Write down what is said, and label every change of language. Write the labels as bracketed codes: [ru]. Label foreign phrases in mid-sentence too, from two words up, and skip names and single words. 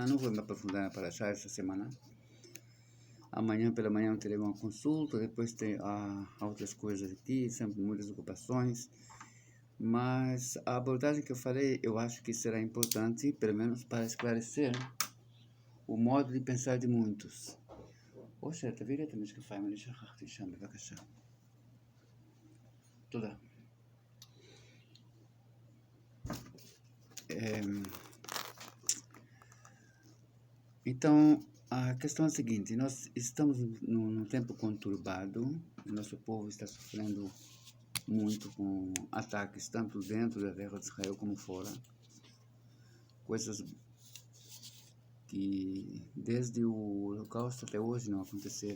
[pt] Não vou me aprofundar na Paraxá essa semana. Amanhã pela manhã eu terei uma consulta, depois tem outras coisas aqui, sempre muitas ocupações. Mas a abordagem que eu falei, eu acho que será importante, pelo menos para esclarecer o modo de pensar de muitos. Oxe, [he] תביא לי את המשקפיים, אני שכחתי שם, בבקשה. תודה. [pt] Então, a questão é a seguinte: nós estamos num tempo conturbado, nosso povo está sofrendo muito com ataques, tanto dentro da terra de Israel como fora, coisas que desde o Holocausto até hoje não aconteceram.